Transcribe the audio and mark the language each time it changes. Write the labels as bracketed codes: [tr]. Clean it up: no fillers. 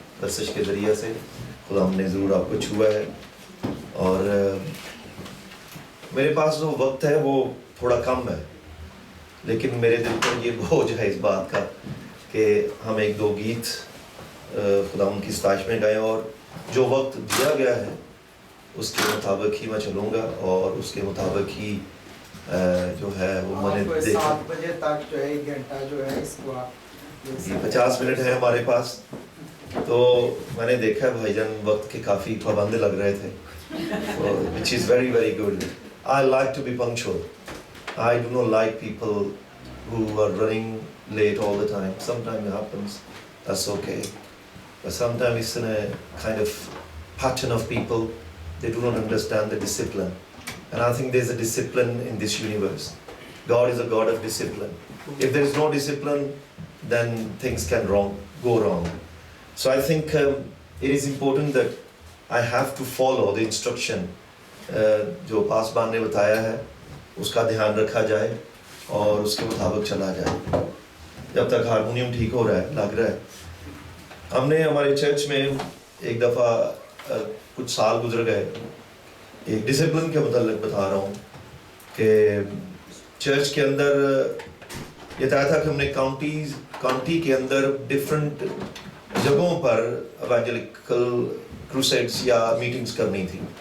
[hi] प्रशिश के ज़रिए से खुदावंद ने ज़रूर आपको छुआ है और मेरे पास जो वक्त है वो थोड़ा कम है, लेकिन मेरे दिल पर ये बोझ है इस बात का कि हम एक दो गीत खुदावंद की स्ताइश में गाएं और जो वक्त दिया गया है उसके मुताबिक ही मैं चलूँगा और उसके मुताबिक ही जो है वो मैंने 7 बजे तक जो है 1 घंटा जो है इसको आप 50 मिनट है हमारे पास। तो मैंने देखा है भाईजान वक्त के काफ़ी पाबंद लग रहे थे, [en] which is very very good. I like to be punctual. I do not like people who are running late all the time. Sometimes it happens, that's okay. But sometimes it's in a kind of pattern of people, they do not understand the discipline. And I think there's a discipline in this universe. God is a God of discipline. If there is no discipline, then things can go wrong. So I think it is important that I have to follow the instruction [hi] जो पासबान ने बताया है उसका ध्यान रखा जाए और उसके मुताबिक चला जाए। जब तक हारमोनियम ठीक हो रहा है, लग रहा है, हमने हमारे चर्च में एक दफ़ा कुछ साल गुजर गए, एक डिसिप्लिन के मतलब बता रहा हूँ कि चर्च के अंदर ये तय था कि हमने काउंटी के अंदर डिफरेंट जगहों पर एवेंजेलिकल क्रूसेड्स या मीटिंग्स करनी थी।